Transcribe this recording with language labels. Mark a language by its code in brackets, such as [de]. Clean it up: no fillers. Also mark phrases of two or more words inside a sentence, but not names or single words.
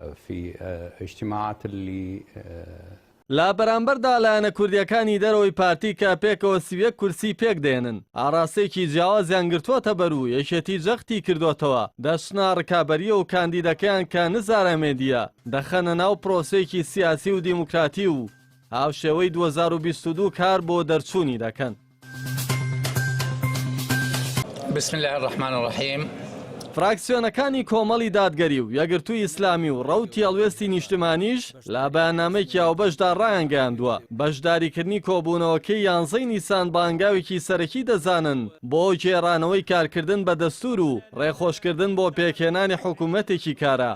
[ckb] لا بەرامبەردا لایەنە کوردیەکانی دەرەوەی پارتی کە پێکەوە 31 کورسی پێک دێنن، ئاڕاستەیەکی جیاوازیان گرتووەتە بەرو یەکێتی جەختی کردوتەوە، دەچنە ڕکابەریە و کاندیدەکەیان کە نزارە مێدیە دەخەنە ناو پرۆسەیەکی سیاسی و دیموکراتی و هاوشێوەی 2022 کار بۆ دەرچوونی دەکەن. [ar] بسم الله الرحمن الرحیم. [ckb] فراکسیۆنەکانی کۆمەڵی دادگەری و یەکگرتووی ئیسلامی و ڕەوتی هەڵوێستی نیشتمانیش لە بەیاننامەیەکی هاوبەشدا ڕایانگەیاندووە بەشداریکردنی کۆبوونەوەکەی 11 نیسان بە هەنگاوێکی سەرەکی دەزانن بۆ گێڕانەوەی کارکردن بە دەستور و ڕێخۆشکردن بۆ پێکهێنانی حکوومەتێکی کارە.